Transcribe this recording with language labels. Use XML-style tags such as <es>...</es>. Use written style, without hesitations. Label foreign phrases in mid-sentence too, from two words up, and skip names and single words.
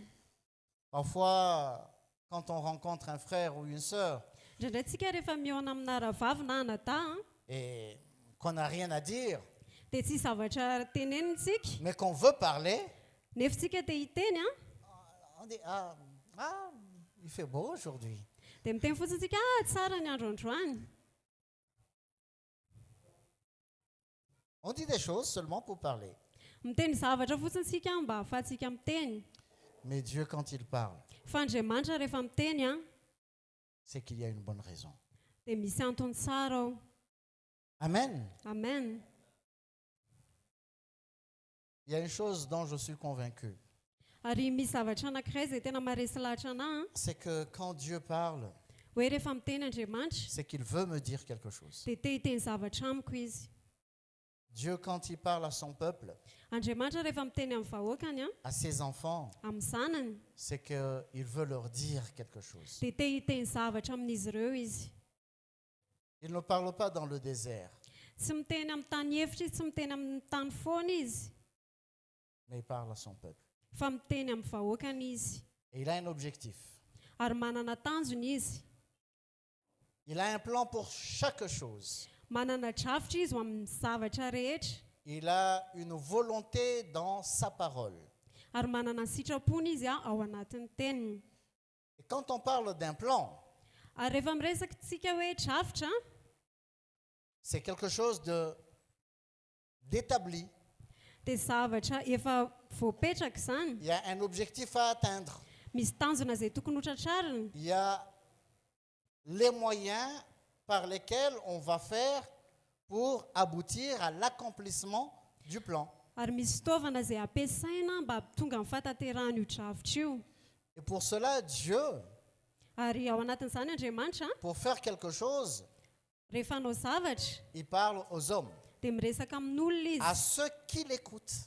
<fr>Parfois, quand on rencontre un frère ou une sœur</fr> <mg>Indraindray tsika rehefa mihaona amina ravavy na anadahy</mg> <fr>et qu'on n'a rien à dire,</fr> <mg>dia tsy zavatra tenenitsika</mg> <fr>mais qu'on veut parler,</fr> <mg>nefa tsika dia hiteny</mg> <fr>on dit ah, il fait beau aujourd'hui.</fr> <mg>dia miteny fotsiny tsika tsara ny andro androany.</mg> <fr>On dit des choses seulement pour parler.</fr> <mg>Miteny zavatra fotsiny tsika mba ahafahantsika miteny.</mg> <fr>Mais Dieu, quand il parle,</fr> <mg>Fa Andriamanitra rehefa miteny</mg> <fr>c'est qu'il y a une bonne raison.</fr> <mg>dia misy antony tsara ao.</mg> <fr>Amen.</fr> <mg>Amen.</mg> <fr>Il y a une chose dont je suis convaincu,</fr> <mg>Ary misy zavatra anankiray izay tena maharesy lahatra anahy</mg> <fr>c'est que quand Dieu parle,</fr> <mg>hoe rehefa miteny Andriamanitra</mg> <fr>c'est qu'il veut me dire quelque chose.</fr> <mg>dia te hiteny zavatra amiko izy.</mg> <fr>Dieu, quand il parle à son peuple,</fr> <mg>Andriamanitra rehefa miteny amin'ny vahoakany</mg> <fr>à ses enfants,</fr> <mg>amin'ny zanany</mg> <fr>c'est qu'il veut leur dire quelque chose.</fr> <mg>dia te hiteny zavatra amin'izy ireo izy.</mg> <fr>Il ne parle pas dans le désert,</fr> <mg>Tsy miteny amin'ny tany efitra izy, tsy miteny amin'ny tany foana izy,</mg> <fr>mais il parle à son peuple.</fr> <mg>fa miteny amin'ny vahoakany izy.</mg> <fr>Et il a un objectif.</fr> <mg>Ary manana tanjony izy.</mg> <fr>Il a un plan pour chaque chose.</fr> <mg>Manana drafitra izy ho amin'ny zavatra rehetra.</mg> <fr>Il a une volonté dans sa parole.</fr> <mg>Ary manana ny sitrapony izy ao anatin'ny teniny.</mg> <fr>Et quand on parle d'un plan,</fr> <mg>Ary rehefa miresaka tsika hoe drafitra</mg> <fr>c'est quelque chose d'établi.</fr> <mg>dia zavatra efa voapetraka izany.</mg> <fr>Il y a un objectif à atteindre.</fr> <mg>Misy tanjona izay tokony hotratrarina.</mg> <fr>Il y a les moyens par lesquels on va faire pour aboutir à l'accomplissement du plan.</fr> <mg>Ary misy fitaovana izay ampiasaina mba tonga amin'ny fataterahana io drafitra io.</mg> <fr>Et pour cela, Dieu,</fr> <mg>Ary ao anatin'izany Andriamanitra</mg> <fr>pour faire quelque chose,</fr> <mg>rehefa hanao zavatra</mg> <fr>il parle aux hommes,</fr> <mg>dia miresaka amin'olona</mg> <fr>à</fr> <mg>izy,</mg> <fr>ceux qui l'écoutent.</fr>